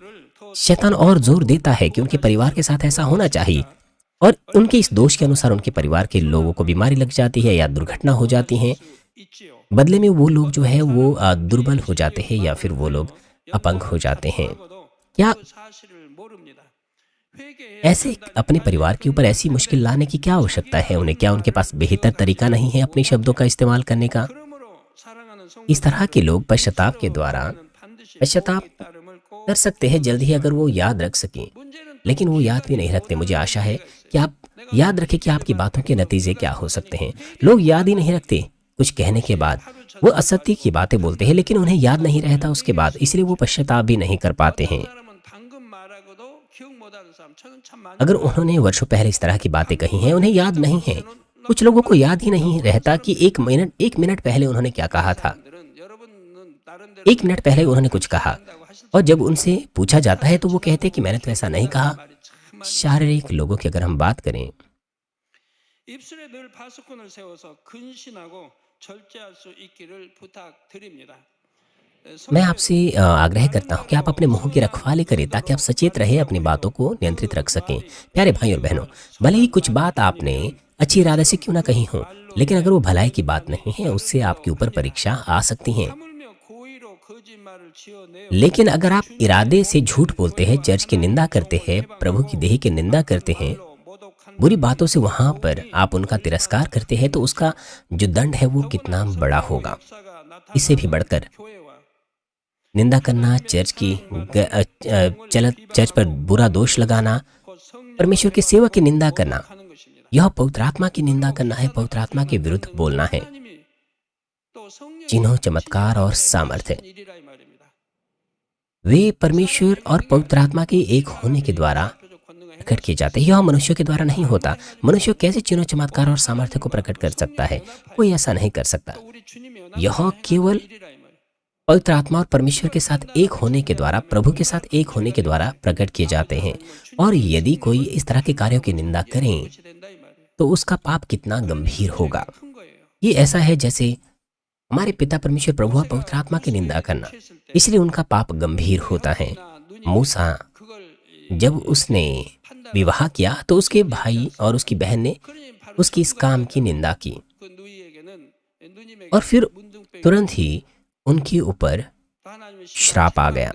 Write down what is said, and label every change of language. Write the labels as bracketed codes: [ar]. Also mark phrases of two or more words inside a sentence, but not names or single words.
[hi] शैतान और जोर देता है कि उनके परिवार के साथ ऐसा होना चाहिए, और उनके इस दोष के अनुसार उनके परिवार के लोगों को बीमारी लग जाती है या दुर्घटना हो जाती है। [ko] 있지요. [hi] बदले में वो लोग जो है वो दुर्बल हो जाते हैं या फिर वो लोग अपंग हो जाते हैं। क्या [ko] 그 사실을 모릅니다. 회개해야 [hi] ऐसे अपने परिवार के ऊपर ऐसी मुश्किल लाने की क्या आवश्यकता है उन्हें? क्या उनके पास बेहतर तरीका नहीं है अपने शब्दों का इस्तेमाल करने का? [ko] 그러므로 사랑하는 [hi] इस तरह के लोग पश्चाताप के द्वारा [ko] 반드시 [hi] पश्चाताप [ko] 따름을 꼭 [hi] कर सकते हैं जल्द ही अगर वो याद रख सकें, [ko] 문제는 [hi] लेकिन वो याद भी नहीं रखते। मुझे आशा है कि आप याद रखें कि आपकी बातों के नतीजे क्या हो सकते हैं। लोग याद ही नहीं रखते। कुछ कहने के बाद वो असत्य की बातें बोलते हैं लेकिन उन्हें याद नहीं रहता उसके बाद, इसलिए वो पश्चाताप भी नहीं कर पाते हैं। [ko] 사람은 방금 말하고도 기억 못하는 사람 저는 참 많이 [hi] अगर उन्होंने वर्षों पहले इस तरह की बातें कही हैं उन्हें याद नहीं है। कुछ लोगों को याद ही नहीं रहता कि एक मिनट पहले उन्होंने क्या कहा था। [ko] 들은 여러분은 나름대로 [hi] एक मिनट पहले उन्होंने कुछ कहा और जब उनसे पूछा जाता है तो वो कहते हैं कि मैंने तो ऐसा नहीं कहा। शारीरिक लोगों की अगर हम बात करें, [ko] 입술에 늘 파수꾼을 세워서 근신하고 절제할 수 있기를 부탁드립니다. [hi] मैं आपसे आग्रह करता हूं कि आप अपने मुंह की रखवाली करें ताकि आप सचेत रहे, अपनी बातों को नियंत्रित रख सकें। प्यारे भाई और बहनों, भले ही कुछ बात आपने अच्छी इरादे से क्यों ना कही हो, लेकिन अगर वो भलाई की बात नहीं है उससे आपके ऊपर परीक्षा आ सकती है। [ko] 하물며 고의로 거짓말을 지어내어 [hi] लेकिन अगर आप इरादे से झूठ बोलते हैं, चर्च की निंदा करते हैं, प्रभु की देह की निंदा करते हैं, [ko] 모독한 [hi] बुरी बातों से वहां पर आप उनका तिरस्कार करते हैं, तो उसका जो दंड है वो कितना बड़ा होगा। [ko] 역사가 [hi] इससे भी बढ़कर [ko] 교회와 [hi] निंदा करना, चर्च पर बुरा दोष लगाना, [ko] 곧 성령 [hi] परमेश्वर के सेवक की निंदा करना, [ko] 하는 것입니다. [hi] यह पवित्र आत्मा की निंदा करना है, पवित्र आत्मा के विरुद्ध बोलना है। [ko] 하나님이 또 성령이 [hi] चिन्हों, चमत्कार और सामर्थ्य [ko] 일이라 이 말입니다. [hi] वे परमेश्वर और पवित्र आत्मा के एक होने के द्वारा [ko] 표적 권능을 [hi] प्रकट किए जाते हैं। यह मनुष्यों के द्वारा नहीं होता। मनुष्य कैसे चिन्हों, चमत्कार और सामर्थ्य को प्रकट कर सकता है? कोई ऐसा नहीं कर सकता। [ko] 또 우리 주님이 [hi] यह [ko] 연합하는 [hi] केवल [ko] 일이라 이 말이에요. [hi] पवित्र आत्मा और परमेश्वर के साथ एक होने के द्वारा, प्रभु के साथ एक होने के द्वारा प्रकट किए जाते हैं। और यदि कोई इस तरह के कार्यों की निंदा करें [ko] 그렇게 된다 이 말이에요. [hi] तो उसका पाप कितना गंभीर होगा। ये ऐसा है जैसे हमारे पिता परमेश्वर प्रभु और पवित्र आत्मा की निंदा करना, इसलिए उनका पाप गंभीर होता है। मूसा जब उसने विवाह किया तो उसके भाई और उसकी बहन ने उसकी इस काम की निंदा की और फिर तुरंत ही उनके ऊपर श्राप आ गया।